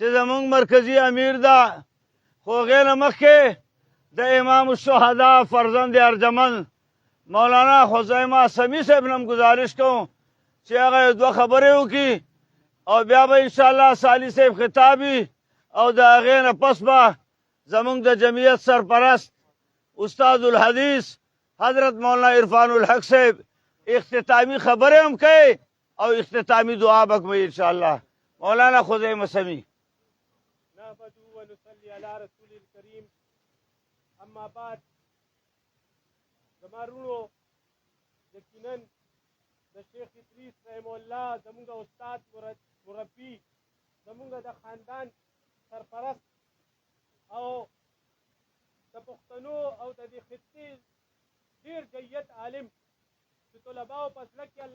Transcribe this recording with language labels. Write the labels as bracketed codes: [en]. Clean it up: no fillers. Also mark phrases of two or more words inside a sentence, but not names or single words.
[ps] زمونږ مرکزي امیر ده خو هغې نه مخکې د امام الشهدا فرزند ارجمند مولانا خزیمه سمی صاحب نه هم ګزارش کوم چې هغه 2 خبرې وکړي او بیا به انشاءالله سالي صاحب خطابي او د هغې نه پس به زمونږ د جمعیت سرپرست استاد الحدیث حضرت مولانا عرفان الحق صاحب [ur] اختتامی خبریں [ps] هم کوي او اختتامی دعا به کوي انشاءالله مولانا خزیمه سمی [ar] نحمده ونصلي على رسول الكريم اما بعد [ps] زما وروڼو یقینا د شیخ ادریس رحم الله زمونږ استاد مربي زمونږ د خاندان سرپرست او د پښتنو او د دې خطې ډېر جید عالم چې طلباو په زړه کې